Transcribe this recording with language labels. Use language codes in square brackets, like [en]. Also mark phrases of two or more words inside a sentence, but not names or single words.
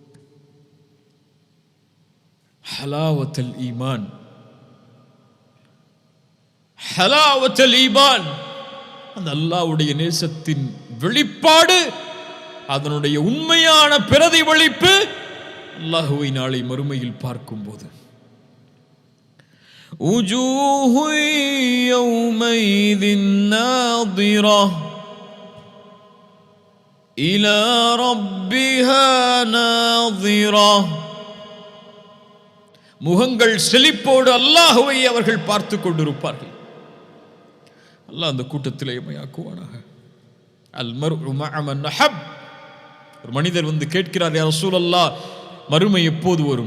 [ar] حلاوة الإيمان, حلاوة الإيمان, [ta] அந்த அல்லாஹ்வுடைய நேசத்தின் வெளிப்பாடு, அதனுடைய உண்மையான பிரதிபலிப்பு அல்லாஹுவை நாளை மறுமையில் பார்க்கும்போது. [ar] وجوه يومئذ ناظرة إلى ربها ناظرة, [ta] முகங்கள் செழிப்போடு அல்லாஹுவை அவர்கள் பார்த்து கொண்டிருப்பார்கள். அல்லாஹ் அந்த கூட்டத்திலே எம்மையாக்குவானாக. [ar] المرء مع من أحب. [ta] ஒரு மனிதர் வந்து கேட்கிறார், [ar] يا رسول الله, [ta] மறுமை எப்போது வரும்?